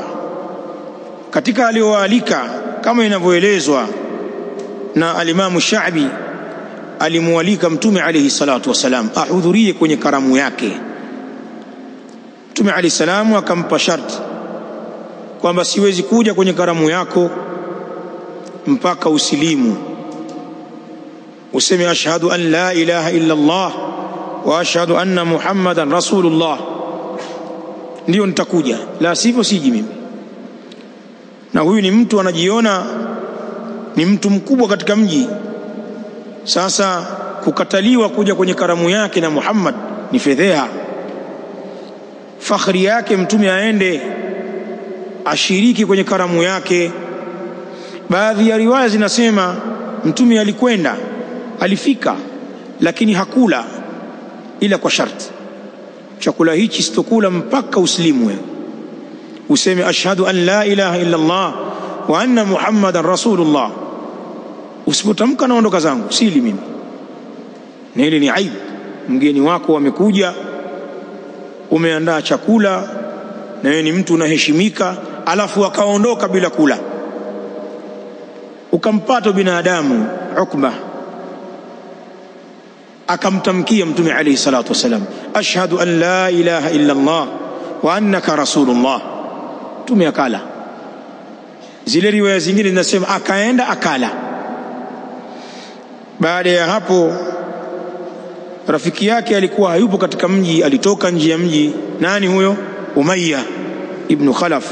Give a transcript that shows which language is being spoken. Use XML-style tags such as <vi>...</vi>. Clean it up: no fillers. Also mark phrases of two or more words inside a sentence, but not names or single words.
<sw>Katika aliowaalika kama inavyoelezwa na alimamu Sha'bi, alimualika mtume</sw> <ar>عليه الصلاة والسلام</ar> <sw>ahudhurie kwenye karamu yake. Mtume</sw> <ar>عليه السلام</ar> <sw>akampa sharti kwamba siwezi kuja kwenye karamu yako mpaka usilimu, useme</sw> <ar>أشهد أن لا إله إلا الله وأشهد أن محمدا رسول الله,</ar> <sw>ndio nitakuja, la sivyo siji mimi. Na huyu ni mtu anajiona ni mtu mkubwa katika mji. Sasa kukataliwa kuja kwenye karamu yake na Muhammad ni fedheha. Fakhri yake mtume aende ashiriki kwenye karamu yake. Baadhi ya riwaya zinasema mtume alikwenda, alifika, lakini hakula ila kwa sharti, chakula hichi sitokula mpaka uslimwe, useme</sw> <ar>أشهد أن لا إله إلا الله وأن محمدا رسول الله.</ar> <sw>Usipotamka naondoka zangu, sili mimi. Na hili ni aibu. Mgeni wako wamekuja, umeandaa chakula na wewe ni mtu unaheshimika, alafu akaondoka bila kula. Ukampata binadamu Ukba akamtamkia mtume</sw> <ar>عليه الصلاة والسلام, أشهد أن لا إله إلا الله وأنك رسول الله.</ar> <sw>Mtume akala. Zile riwaya zingine zinasema akaenda akala. Baada ya hapo rafiki yake alikuwa hayupo katika mji, alitoka nje ya mji. Nani huyo? Umayya ibn Khalaf.</sw>